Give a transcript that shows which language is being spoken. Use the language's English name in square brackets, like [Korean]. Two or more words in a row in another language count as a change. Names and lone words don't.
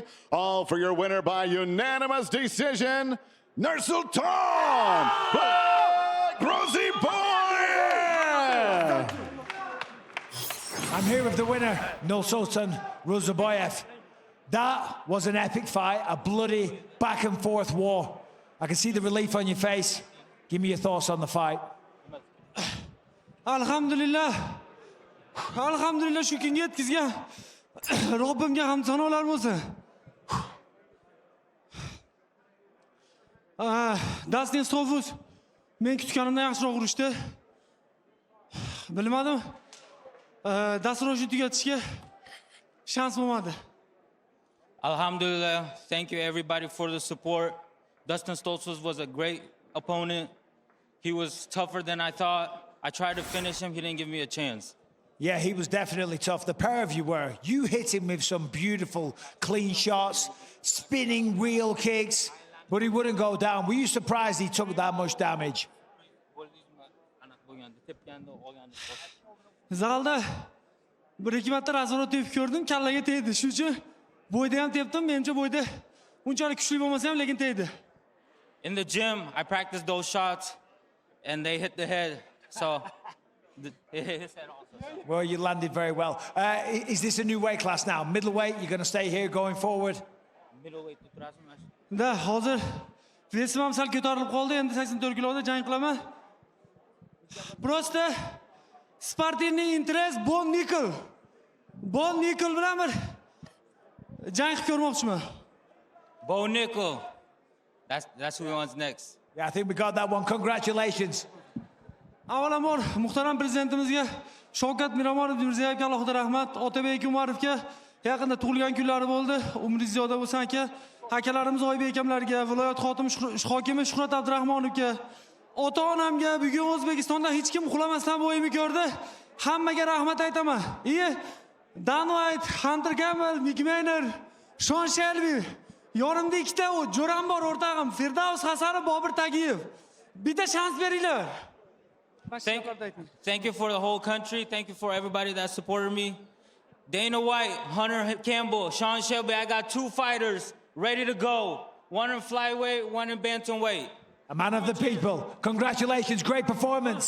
[English] All for your winner by unanimous decision, Nursultan Groziboyev! I'm here with the winner, Nursultan Groziboyev. That was an epic fight, a bloody back and forth war. I can see the relief on your face. Give me your thoughts on the fight. [Uzbek] Alhamdulillah shu kunga yetkazgan Robbimga hamd sanolar bo'lsin. Dustin Stolfus men kutganimdan yaxshiroq urishdi. Bilmadim. Dasturni tugatishga shans bo'lmadi. Alhamdulillah, [English] thank you everybody for the support. Dustin Stoltzfus was a great opponent. He was tougher than I thought. I tried to finish him, he didn't give me a chance. Yeah, he was definitely tough. The pair of you were. You hit him with some beautiful clean shots, spinning wheel kicks, but he wouldn't go down. Were you surprised he took that much damage? [Uzbek] Zalda bir-ikki marta razvorot tepib ko'rdim, kallaga tegdi. Shuning uchun bo'yda ham tepdim, menimcha bo'yda unchalik kuchli bo'lmasa ham lekin tegdi. [English] In the gym, I practiced those shots and they hit the head. So it hit his head also. Well, you landed very well. Is this a new weight class now? Middleweight, you're going to stay here going forward? [Uzbek] Middleweight turasizmi? Da, hozir vesim ham sal ko'tarilib qoldi. Endi 84 kiloda jang qilaman. [Russian] Просто спортивный интерес [Uzbek] Bon Nickel bilan bir jang qilib ko'rmoqchiman. [English] Bo Nickel. That's who wants next. Yeah, I think we got that one. Congratulations. [Uzbek] Avvalambor muhtaram prezidentimizga Shavkat Mirziyoyevga alohida rahmat, Otabek Umarovga yaqinda tug'ilgan kunlari bo'ldi. Umringiz ziyoda bo'lsin aka. Akalarimiz Oybek akamlarga, viloyat hokimi Shuhrat Abdurahmonovga, ota-onamga, bugun O'zbekistonda hech kim uxlamasdan bo'yimni ko'rdi. Hammaga rahmat aytaman. Dan White, Hunter Campbell, Mick Maynard, Sean Shelby, yonimda ikkita jo'ram bor o'rtog'im, Firdavs Hasanov, Bobir Tagiyev. Bitta shans beringlar. [English] Thank you for the whole country. Thank you for everybody that supported me. Dana White, Hunter Campbell, Sean Shelby. I got 2 fighters ready to go. One in flyweight, one in bantamweight. A man of the people. Congratulations. Great performance.